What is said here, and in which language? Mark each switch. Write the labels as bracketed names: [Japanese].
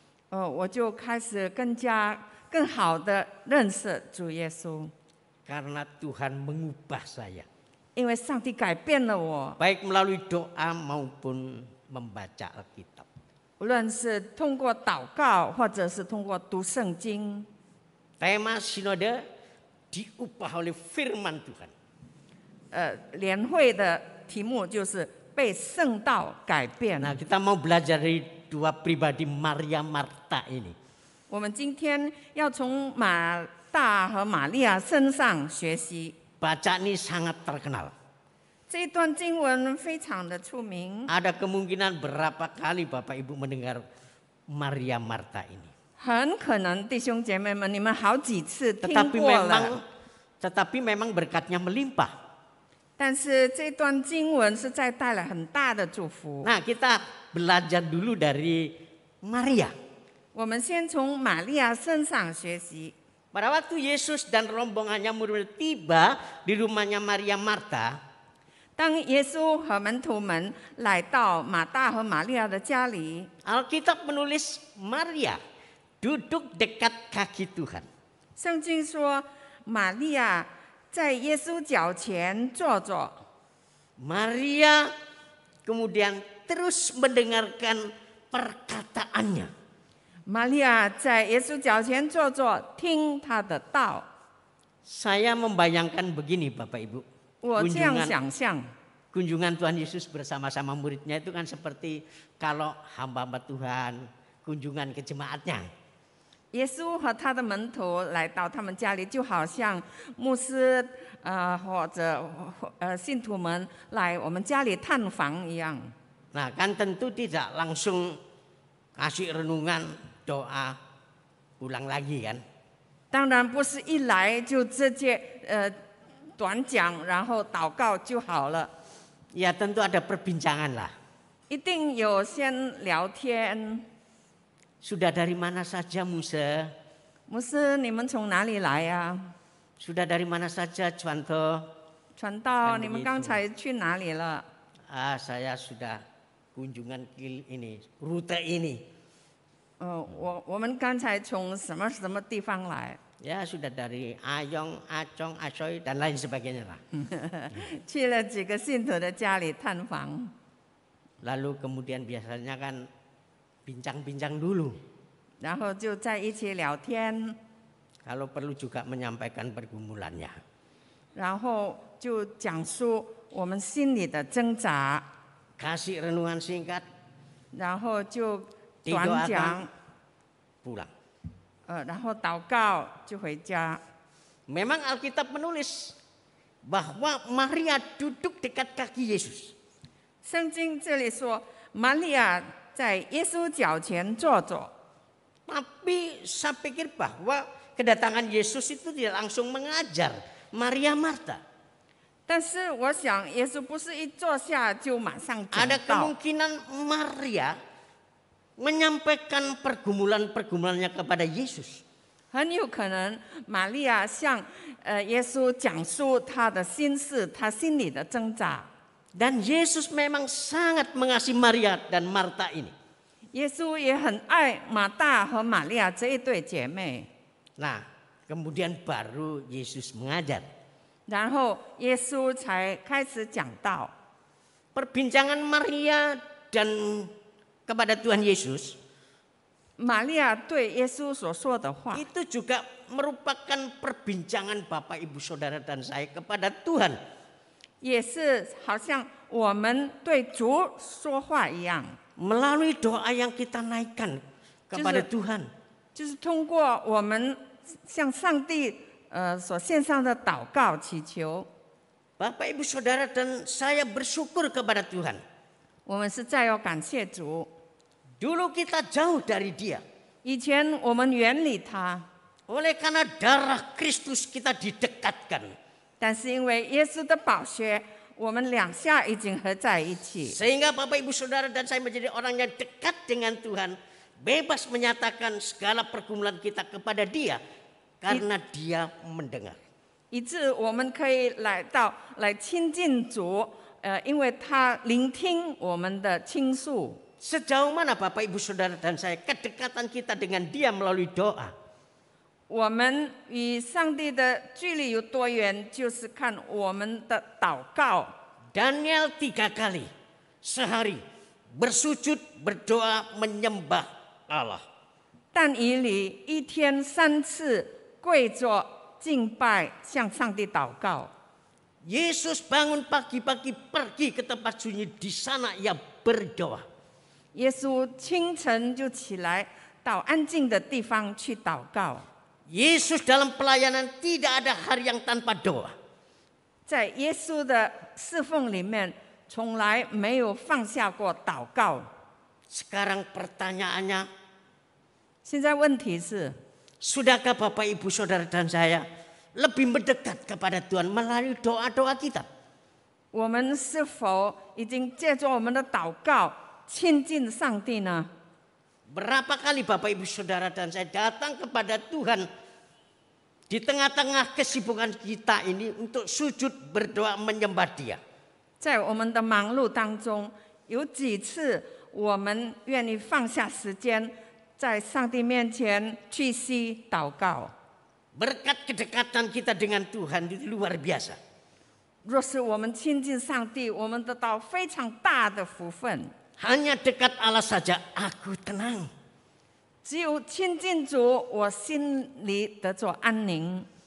[Chinese] 我就开始更好的认识主耶稣， [Indonesian] Karena Tuhan mengubah saya. [Chinese] 因为上帝改变了我， [Indonesian] Baik melalui doa maupun membaca Alkitab. [Chinese] 无论是通过祷告，或者是通过读圣经。 [Indonesian] Tema sinode diubah oleh firman Tuhan. [Chinese] 联会的题目就是被圣道改变。 [Indonesian] Nah, kita mau belajar dari dua pribadi Maria Marta ini. [Chinese] 我们今天要从马大和玛利亚身上学习。 [Indonesian] Bacaan ini sangat terkenal. [Chinese] 这一段经文非常的出名， [Indonesian] Ada kemungkinan berapa kali Bapak Ibu mendengar Maria Marta ini. [Chinese] 很可能弟兄姐妹们，你们好几次听过了。 [Indonesian] Tetapi memang berkatnya melimpah. [Chinese] 但是这段经文是在带来很大的祝福。 [Indonesian] Nah, kita belajar dulu dari Maria. [Chinese] 我们先从玛利亚身上学习。 [Indonesian] Pada waktu Yesus dan rombongannya murid tiba di rumahnya Maria Marta, [Chinese] 当耶稣和门徒们来到马大和玛利亚的家里， [Indonesian] Alkitab menulis Maria duduk dekat kaki Tuhan. [Chinese] 圣经说玛利亚在耶稣脚前坐着。 [Indonesian] Maria kemudian terus mendengarkan perkataannya. [Chinese] 玛利亚在耶稣脚前坐着，听他的道。 [Indonesian] Saya membayangkan begini Bapak Ibu. [Chinese] 我这样想象， [Indonesian] Kunjungan Tuhan Yesus bersama-sama muridnya itu kan seperti kalau hamba-hamba Tuhan kunjungan ke jemaatnya. [Chinese] 耶稣和他的门徒来到他们家里，就好像牧师或者信徒们来我们家里探访一样。 [Indonesian] Nah kan tentu tidak langsung kasih renungan doa ulang lagi kan. [Chinese] 当然不是一来就直接短讲，然后祷告就好了。 [Indonesian] Ya tentu ada perbincangan lah. [Chinese] 一定有先聊天。 [Indonesian] Sudah dari mana saja Musa? [Chinese] 牧师，你们从哪里来呀、 [Indonesian] Sudah dari mana saja Juanto? [Chinese] 传道， [Indonesian] Kan [Chinese] 你们 [Indonesian] begitu. [Chinese] 刚才去哪里了？ [Indonesian] Saya sudah kunjungan ke ini, rute ini. [Chinese] 我们刚才从什么地方来？ [Indonesian] Ya sudah dari Ayong, Acong, Asoy dan lain sebagainya lah. [Chinese] 去了几个信徒的家里探访， [Indonesian] Lalu kemudian biasanya kan bincang-bincang dulu. [Chinese] 然后就在一起聊天， [Indonesian] Kalau perlu juga menyampaikan pergumulannya. [Chinese] 然后就讲述我们心里的挣扎， [Indonesian] Kasih renungan singkat, [Chinese] 然后就短 [Indonesian] didoakan, [Chinese] 讲， [Indonesian] pulang. [Chinese] 然后祷告就回家。 [Indonesian] Memang Alkitab menulis bahwa Maria duduk dekat kaki Yesus. [Chinese] 圣经这里说，玛利亚在耶稣脚前坐着。 [Indonesian] Tapi saya pikir bahwa kedatangan Yesus itu tidak langsung mengajar Maria Marta. [Chinese] 但是我想，耶稣不是一坐下就马上讲 [Indonesian] Ada [Chinese] 道， [Indonesian] kemungkinan Maria menyampaikan pergumulan-pergumulannya kepada Yesus. [Chinese] 很有可能玛利亚向耶稣讲述她的心事，她心里的挣扎。 [Indonesian] Dan Yesus memang sangat mengasihi Maria dan Marta ini. [Chinese] 耶稣也很爱马大和玛利亚这一对姐妹。 [Indonesian] Nah, kemudian baru Yesus mengajar. [Chinese] 然后耶稣才开始讲道。 [Indonesian] Perbincangan Maria dan kepada Tuhan Yesus [Chinese] 玛利亚对耶稣所说的话， [Indonesian] itu juga merupakan perbincangan Bapak Ibu Saudara dan saya kepada Tuhan. [Chinese] 也是好像我们对主说话一样， [Indonesian] Melalui doa yang kita naikkan kepada Tuhan. [Chinese] 就是通过我们向上帝所献上的祷告祈求。 [Indonesian] Bapak Ibu Saudara dan saya bersyukur kepada Tuhan. [Chinese] 我们实在要感谢主。 [Indonesian] Dulu kita jauh dari Dia. [Chinese] 以前我们远离他， [Indonesian] Oleh karena darah Kristus kita didekatkan. [Chinese] 但是因为耶稣的宝血，我们两下已经合在一起， [Indonesian] Sehingga Bapak Ibu Saudara dan saya menjadi orang yang dekat dengan Tuhan. Bebas menyatakan segala pergumulan kita kepada Dia. Karena Dia mendengar. [Chinese] 以致我们可以来亲近主，因为他聆听我们的倾诉。 [Indonesian] Sejauh mana Bapak Ibu Saudara dan saya kedekatan kita dengan Dia melalui doa. [Chinese] 我们与上帝的距离有多远，就是看我们的祷告。 [Indonesian] Daniel 3 kali sehari bersujud, berdoa, menyembah Allah. [Chinese] 但以理一天3次跪着敬拜，向上帝祷告。 [Indonesian] Yesus bangun pagi-pagi pergi ke tempat sunyi, di sana ia berdoa. [Chinese] 耶稣清晨就起来，到安静的地方去祷告。 [Indonesian] Yesus dalam pelayanan tidak ada hari yang tanpa doa. [Chinese] 在耶稣的侍奉里面，从来没有放下过祷告。 [Indonesian] Sekarang pertanyaannya, [Chinese] 现在问题是， [Indonesian] sudahkah Bapak Ibu Saudara dan saya lebih mendekat kepada Tuhan melalui doa-doa kita? [Chinese] 我们是否已经借助我们的祷告亲近上帝呢？ [Indonesian] Berapa kali Bapak Ibu Saudara dan saya datang kepada Tuhan di tengah-tengah kesibukan kita ini untuk sujud, berdoa, menyembah Dia. [Chinese] 在我们的忙碌当中，有几次我们愿意放下时间，在上帝面前屈膝祷告。 [Indonesian] Berkat kedekatan kita dengan Tuhan itu luar biasa. [Chinese] 若是我们亲近上帝，我们得到非常大的福分。 [Indonesian] Hanya dekat Allah saja aku tenang. [Chinese] 只有亲近主，我心里得着安宁，